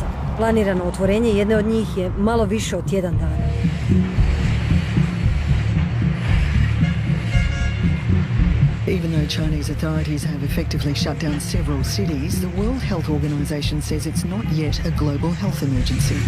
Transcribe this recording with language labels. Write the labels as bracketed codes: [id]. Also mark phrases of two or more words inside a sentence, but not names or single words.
[hr] Planirano otvorenje jedne od njih je malo više od tjedan dana. [en] Even though Chinese authorities have effectively shut down several cities, the World Health Organization says it's not yet a global health emergency.